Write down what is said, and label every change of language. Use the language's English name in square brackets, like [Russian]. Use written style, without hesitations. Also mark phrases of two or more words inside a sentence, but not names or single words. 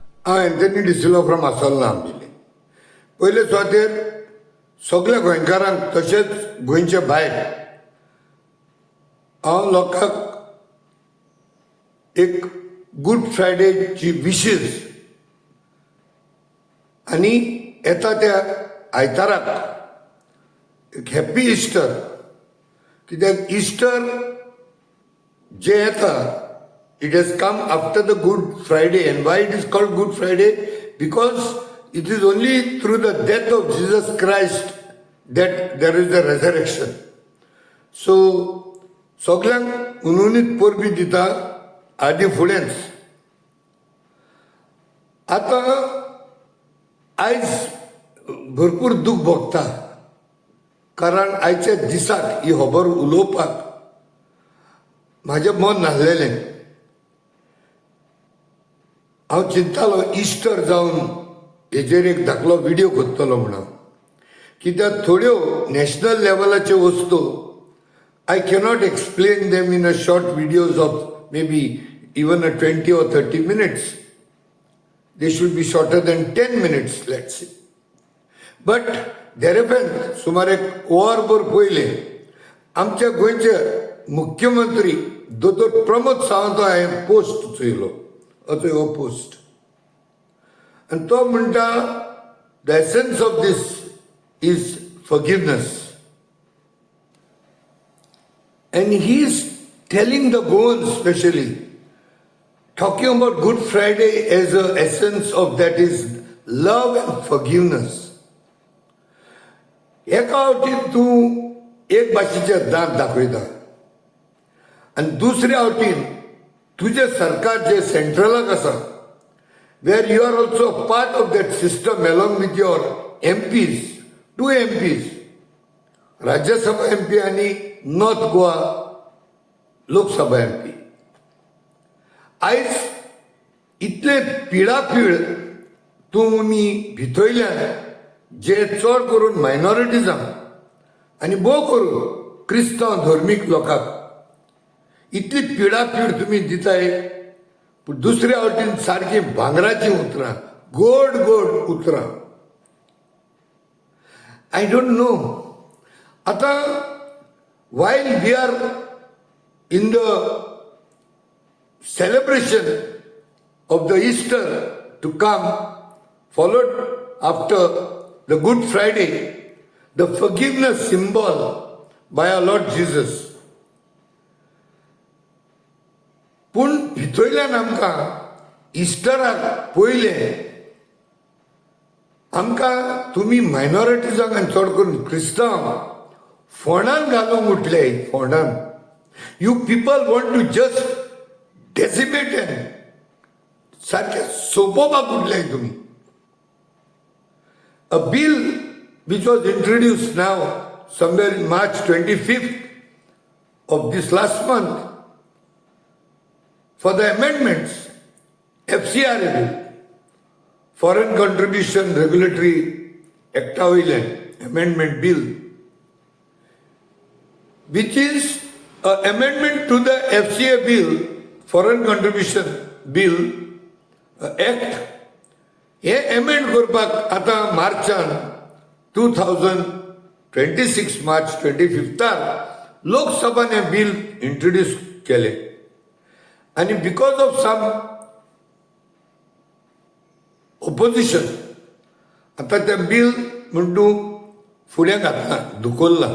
[Konkani] एंथनी डिसिल्वा फ्रॉम आसोलना आमगेले. पयले सुवातेर सगळ्या गोंयकारांक तशेंच गोंयचे भायर हांव लोकांक एक गूड फ्रायडेची विशीज आनी येता त्या आयताराक एक [English] happy Easter. [Konkani] कित्याक इस्टर जे येता [English] it has come after the Good Friday. And why it is called Good Friday? Because it is only through the death of Jesus Christ that there is the resurrection. [Konkani] So सगळ्यांक उनुनीत परबी दिता आदी फुडेंच. आतां आयज भरपूर दूख भोगता, कारण आयच्या दिसाक ही खबर उलोवपाक म्हाजें मन नासलेलें. हांव चिंततालो इस्टर जावन हेजेर एक धाकलो व्हिडिओ करतलो म्हणून. कित्याक थोड्यो नॅशनल लेवलाच्यो वस्तू [English] I cannot explain them in a short videos of may be even a 20 or 30 minutes. They should be shorter than 10 minutes, let's say. [Konkani] But देरेफेन सुमार एक वरभर पयले आमच्या गोंयचे मुख्यमंत्री दोतोर प्रमोद सावंत हांवें पोस्ट चोयलो, हो पोस्ट, आनी तो म्हणटा [English] the essence of this is forgiveness. And he is telling the Goans specially, talking about Good Friday as the essence of that is love and forgiveness. [Konkani] एका आवटीन तूं एक भाशेचें दांत दाखयता आनी दुसऱ्या आवटीन तुजें सरकार जे सेंट्रलाक आसा, [English] where you are also part of that system along with your MPs, 2 MPs, [Konkani] राज्यसभा MP आनी नॉर्थ गोवा लोकसभा MP. आयज इतले पिडापीड तुमी भितरल्यान जे चड करून मायनॉरिटीजांक आनी भोव करून क्रिस्तांव धर्मीक लोकांक इतली पिडापीड तुमी दिताय, पूण दुसऱ्या वटेन सारकी भांगराची उतरां, गोड गोड उतरां. [English] I don't know. आतां while we are in the celebration of the Easter to come, followed after the Good Friday, the forgiveness symbol by our Lord Jesus. [Konkani] पूण भितरल्यान आमकां इस्टराक पयले आमकां तुमी मायनॉरिटीजांक आनी चड करून क्रिस्तांव फोंडान घालूंक उठले. [English] फोंडान you people want to just decimate and [Konkani] सारखे सोपोवपाक उठले तुमी. [English] A bill which was introduced now somewhere in March 25th of this last month for the amendments, Fcra bill, Foreign Contribution Regulatory Act Amendment Bill, which is an amendment to the Fcra bill, Foreign Contribution Bill Act. [Konkani] हे अमेंड करपाक आतां मार्चान 2026 मार्च 25 लोकसभान हें बिल इंट्रोड्यूस केलें. आनी [English] because of some opposition [Konkani] आतां तें बिल म्हण तूं फुडें घातलां, धुकल्लां.